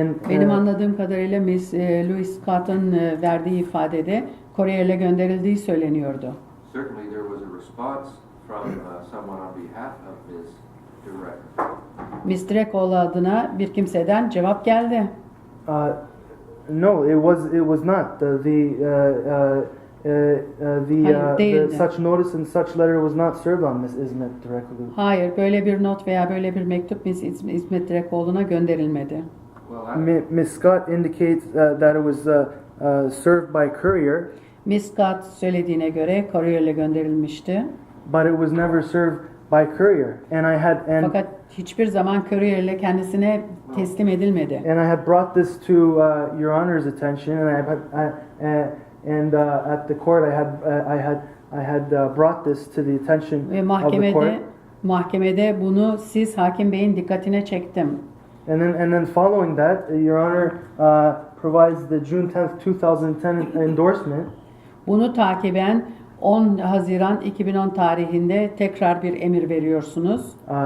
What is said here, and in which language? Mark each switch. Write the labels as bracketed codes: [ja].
[tr] Benim anladığım kadarıyla Miss Louis Scott'ın verdiği ifadede kuryerle gönderildiği söyleniyordu. [en] Certainly there was a response from someone on behalf of Ms. Direk. [tr] Miss Direkoğlu adına bir kimseden cevap geldi. [en] No, it was not. [tr] Hayır, değildi. [en] Such notice and such letter was not served on Miss İsmet Direkoglu. [tr] Hayır, böyle bir not veya böyle bir mektup Miss İsmet Direkoğlu'na gönderilmedi. [en] Miss Scott indicates that it was served by courier. [tr] Miss Scott söylediğine göre courier'le gönderilmişti. [en] But it was never served by courier, [tr] Fakat hiçbir zaman courier'le kendisine teslim edilmedi. [en] and I had brought this to Your Honor's attention, and at the court I had brought this to the attention [tr] Ve [en] of the court. [tr] mahkemede bunu siz hakim beyin dikkatine çektim. [en] And then following that, Your Honor provides the June 10th, 2010 endorsement. [tr] Bunu takiben 10 Haziran 2010 tarihinde tekrar bir emir veriyorsunuz.